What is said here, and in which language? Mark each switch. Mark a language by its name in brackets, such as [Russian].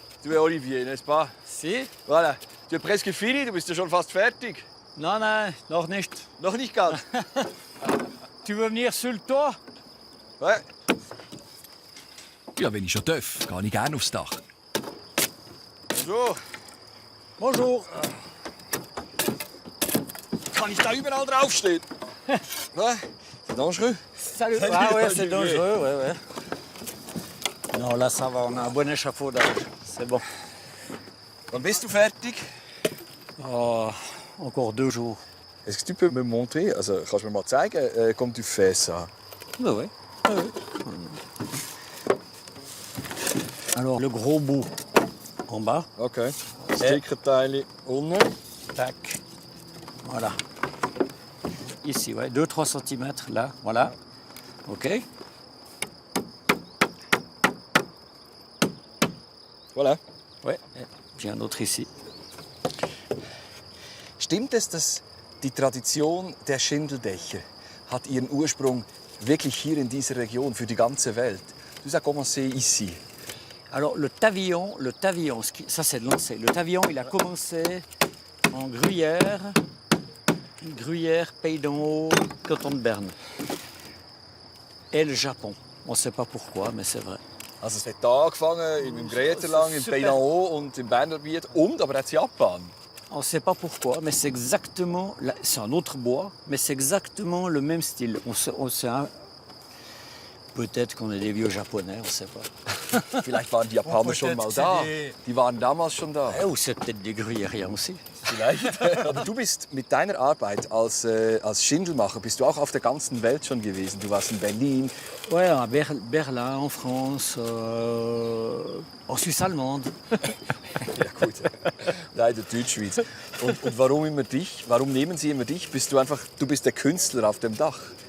[French] Du es Olivier, n'est-ce pas? Si? Voilà. Tu es presque fini, [German] du bist ja schon fast fertig. Nein, nein, noch nicht. Noch nicht ganz. [French] Tu veux venir sur le toit? Ouais. [German] Ja, wenn ich schon darf, gehe ich gerne aufs Dach. [French] Bonjour. Bonjour. [German] Kann ich da überall draufstehen? [French] Ouais. C'est dangereux. Salut. Ah ouais, c'est dangereux, ouais, ouais. Non, là, ça va, on a un bon échafaudage. C'est bon. [German] Wann bist du fertig? [French] Oh, encore 2 jours. Est-ce que tu peux me montrer, [German] also kannst du mir mal zeigen, [French] comme tu fais ça? Oui, oui. Alors, le gros bout en bas. [German] Okay. Das dicke Teil unten. [French] Tac. Voilà. Ici, ouais, 2-3 cm là, voilà. OK. Voilà. Ouais. Puis un autre ici. [German] Stimmt es, dass die Tradition der Schindeldächer hat ihren Ursprung wirklich hier in dieser Region für die ganze Welt? [French] Tout ça a commencé ici. Alors le tavillon, ça c'est lancé. Le tavillon, il a commencé en Gruyère, Pays d'en Haut, canton de Berne. Et le Japon. On ne sait pas pourquoi, mais c'est vrai. [German] Also es hat hier angefangen, im Gruyère-Lang, im Pays d'en Haut und im Berner Gebiet und aber auch Japan. [French] On ne sait pas pourquoi, mais c'est exactement, c'est un autre bois, mais c'est exactement le même style. Peut-être qu'on est des vieux Japonais, on ne sait pas. [German] Vielleicht waren die Japaner schon mal da. Die waren damals schon da. [French] Ou c'est peut-être des Gruyériens aussi. [German] Vielleicht. Aber du bist mit deiner Arbeit als Schindelmacher bist du auch auf der ganzen Welt schon gewesen. Du warst in Berlin. [French] Ouais, à Berlin, en France, en Suisse allemande. [German] Ja gut, leider Deutschschweiz. Und warum immer dich? Warum nehmen sie immer dich? Du bist der Künstler auf dem Dach.